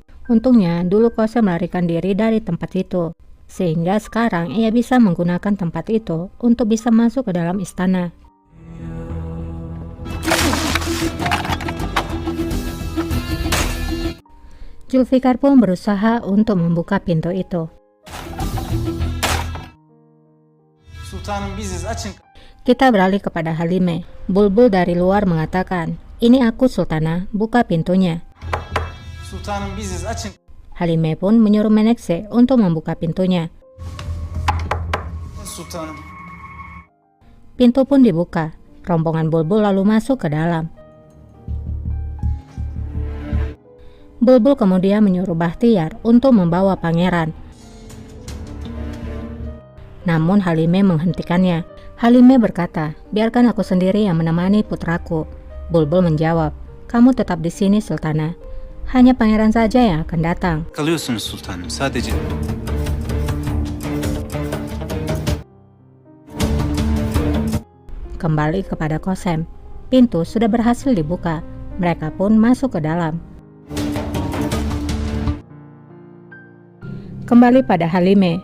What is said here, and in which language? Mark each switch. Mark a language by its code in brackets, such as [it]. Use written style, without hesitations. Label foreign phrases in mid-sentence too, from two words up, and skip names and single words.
[id] Untungnya, dulu Qasem melarikan diri dari tempat itu, sehingga sekarang ia bisa menggunakan tempat itu untuk bisa masuk ke dalam istana. Zulfikar pun berusaha untuk membuka pintu itu. [tr] Sultanım biziz, açın. [id] Kita beralih kepada Halime. Bulbul dari luar mengatakan, ini aku Sultana, buka pintunya. [tr] Sultanım biziz, açın. [id] Halime pun menyuruh Menekşe untuk membuka pintunya. [tr] Sultanım. [id] Pintu pun dibuka. Rombongan Bulbul lalu masuk ke dalam. Bulbul kemudian menyuruh Bahtiar untuk membawa pangeran. Namun Halime menghentikannya. Halime berkata, biarkan aku sendiri yang menemani putraku. Bulbul menjawab, kamu tetap di sini Sultana. Hanya pangeran saja yang akan datang. [tr] Kalıyorsunuz sultanım, sadece. [id] Kembali kepada Qasem. Pintu sudah berhasil dibuka. Mereka pun masuk ke dalam. Kembali pada Halime.